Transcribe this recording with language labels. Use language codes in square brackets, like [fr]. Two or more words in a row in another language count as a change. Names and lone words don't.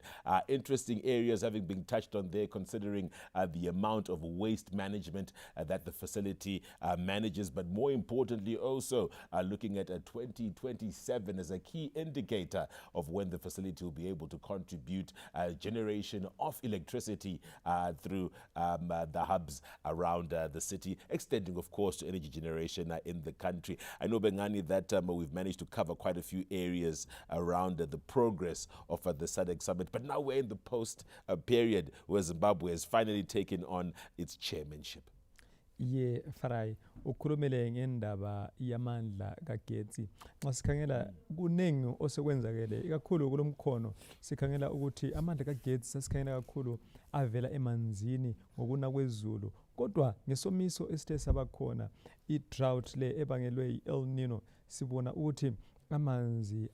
[en] Interesting areas having been touched on there, considering the amount of waste management that the facility manages, but more importantly also looking at 2027 as a key indicator of when the facility will be able to contribute generation of electricity through the hubs around the city, extending of course to energy generation in the country. I know, Bengani, that we've managed to cover quite a few areas around the progress of the Sadc Summit, but now we're in the post period where Zimbabwe has finally taken on its chairmanship. [nd] Ye Farai ukhulumele ngendaba yamandla kagetsi. Nxa sikhangela kunengi osekwenzakele ikakhulu kulomkhono, sikhangela ukuthi amandla kagetsi sasikhangela kakhulu avela emanzini ngokuna kwezulu, kodwa ngesomiso esithe sabakhona, i-drought le ebangelwe yi-El Nino, sibona ukuthi amanzi